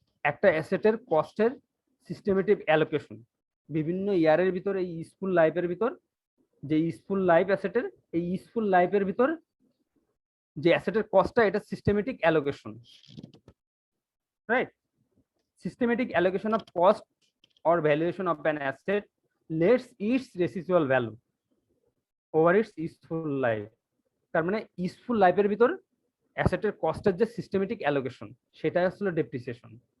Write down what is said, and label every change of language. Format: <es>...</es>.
<bn>একটা অ্যাসেটের কস্টের systematic allocation বিভিন্ন ইয়ারের ভিতর, এই ইউজফুল লাইফের ভিতর, যে ইউজফুল লাইফ অ্যাসেটের, এই ইউজফুল লাইফের ভিতর যে অ্যাসেটের কস্টটা, এটা systematic allocation, right?</bn> <en>Systematic allocation of cost or valuation of an asset lets its residual value over its useful life.</en> <bn>তার মানে ইউজফুল লাইফের ভিতর অ্যাসেটের কস্টের যে সিস্টেমেটিক অ্যালোকেশন, সেটাই আসলে ডেপ্রিসিয়েশন।</bn>